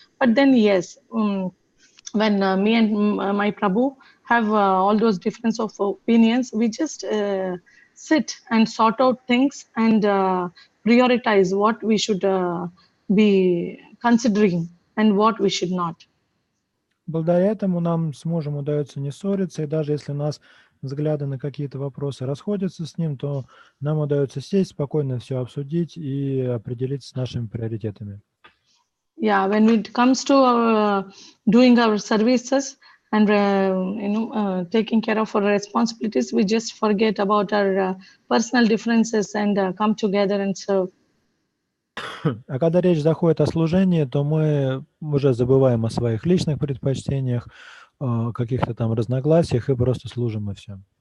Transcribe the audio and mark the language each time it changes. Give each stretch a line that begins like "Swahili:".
English: But then yes, when me and my Prabhu have all those difference of opinions, we just sit and sort out things and prioritize what we should be considering and what we should not.
Russian: Благодаря этому нам с мужем удается не ссориться, и даже если у нас взгляды на какие-то вопросы расходятся с ним, то нам удается сесть, спокойно все обсудить и определиться с нашими приоритетами.
English: Yeah, when it comes to doing our services and taking care of our responsibilities, we just forget about our personal differences and come together and serve.
Russian: А когда речь заходит о служении, то мы уже забываем о своих личных предпочтениях, каких-то там разногласиях и просто служим, и все.